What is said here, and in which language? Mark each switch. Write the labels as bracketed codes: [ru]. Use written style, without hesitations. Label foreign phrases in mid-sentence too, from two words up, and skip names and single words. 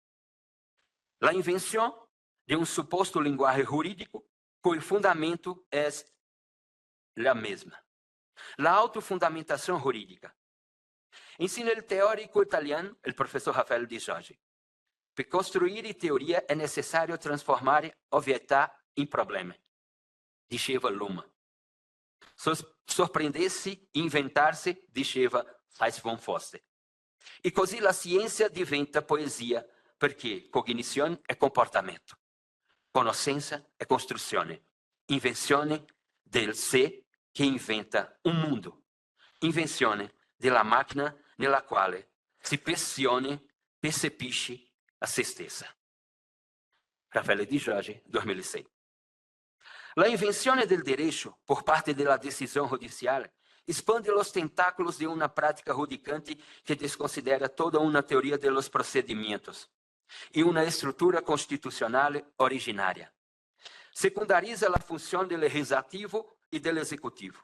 [pt] A invenção de um suposto linguagem jurídico cujo fundamento é a mesma. A autofundamentação jurídica. Ensina o teórico italiano, o professor Rafael Di Giorgi. Para construir teoria é necessário transformar obvietà em problema. [it] Diceva Luma. [pt] Sorprender-se e inventar-se, diceva Hans von Foster. [it] E così [pt] a ciência [it] diventa poesia, perché cognizione è comportamento, conoscenza è costruzione, invenzione del sé che inventa un mondo, invenzione della macchina nella quale si percepisce a se stessa. Rafael Di Giorgi, 2006. [pt] A invenção do direito por parte da decisão judicial expande os tentáculos de uma prática judicante que desconsidera toda uma teoria de los procedimentos e uma estrutura constitucional originária. Secundariza a função do legislativo e do executivo.